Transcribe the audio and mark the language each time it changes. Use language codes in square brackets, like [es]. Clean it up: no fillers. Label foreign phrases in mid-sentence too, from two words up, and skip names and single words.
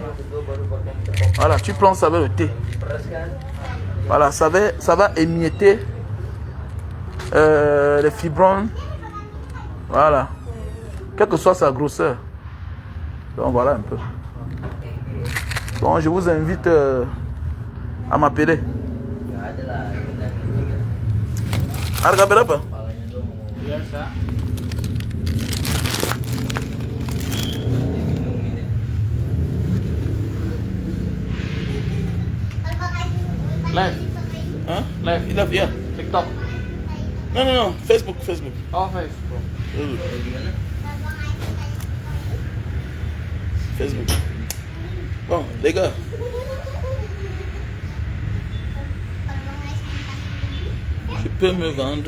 [fr] Voilà, tu prends ça avec le thé. Voilà, ça va émietter les fibromes. Voilà. Quelle que soit sa grosseur. Donc voilà un peu. Bon, je vous invite à m'appeler. [id] Harga berapa? [fr] Live. Hein? Live. Il a bien. TikTok. Non. Facebook. Oh, Facebook. Facebook. Bon, les gars. Tu peux me vendre.